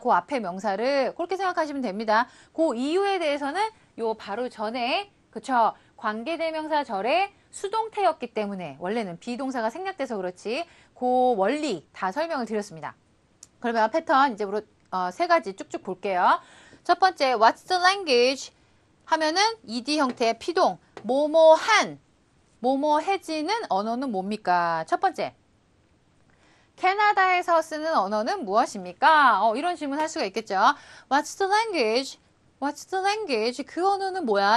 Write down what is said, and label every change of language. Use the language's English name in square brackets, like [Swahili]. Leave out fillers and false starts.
[Korean] 그 앞에 명사를 그렇게 생각하시면 됩니다. 그 이유에 대해서는 요 바로 전에 그쵸? 관계대명사 절에 수동태였기 때문에 원래는 비동사가 생략돼서 그렇지 그 원리 다 설명을 드렸습니다. 그러면 패턴 이제부터 세 가지 쭉쭉 볼게요. 첫 번째 [English] What's the language? [Korean] 하면은 ed 형태의 피동 뭐뭐한 뭐뭐해지는 언어는 뭡니까? 첫 번째 캐나다에서 쓰는 언어는 무엇입니까? 이런 질문 할 수가 있겠죠. [English] What's the language? What's the language? [Korean] 그 언어는 뭐야?